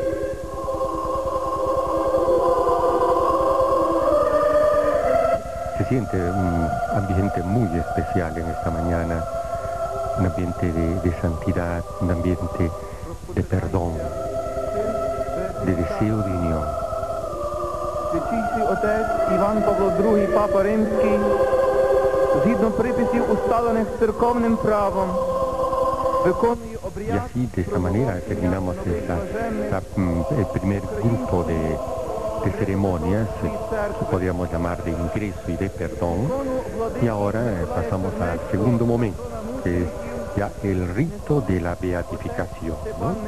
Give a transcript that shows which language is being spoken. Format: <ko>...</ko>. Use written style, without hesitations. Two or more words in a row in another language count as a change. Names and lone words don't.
<es>Se siente un ambiente muy especial en esta mañana, un ambiente de santidad, un ambiente de perdón, de deseo de unión.</es> <uk>Святійший отець Іван Павло II, Папа Римський, згідно приписів, усталених церковним правом, виконує</uk> <es>Y así, de esta manera, terminamos el primer grupo de ceremonias, que podríamos llamar de ingreso y de perdón, y ahora pasamos al segundo momento, que es ya el rito de la beatificación, ¿no?</es>